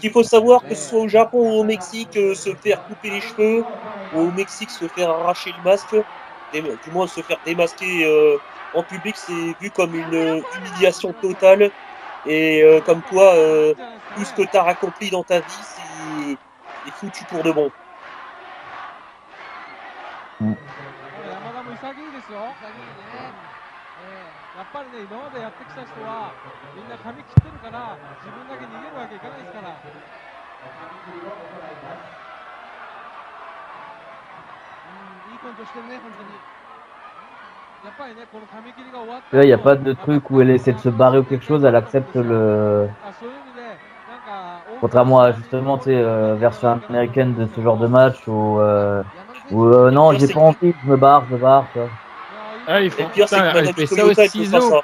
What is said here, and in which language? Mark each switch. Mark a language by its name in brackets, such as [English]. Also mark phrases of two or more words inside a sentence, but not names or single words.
[French] Parce qu'il faut savoir que ce soit au Japon ou au Mexique, se faire couper les cheveux, ou au Mexique se faire arracher le masque, du moins se faire démasquer en public, c'est vu comme une humiliation totale. Et comme quoi, tout ce que tu as accompli dans ta vie, c'est foutu pour de bon. [Japanese] やっぱりね、今までやってきた人はみんな髪切ってるから自分だけ逃げるわけいかないですから。いいコントしてるね、本当に。やっぱりね、この髪切りが終わった。 [French] Il n'y a pas de truc où elle essaie de se barrer ou quelque chose, elle accepte le. Contrairement à justement, tu sais, version américaine de ce genre de match où non, j'ai pas envie, je me barre, tu vois. Ah, ils font, putain, elle fait ça au ciseau.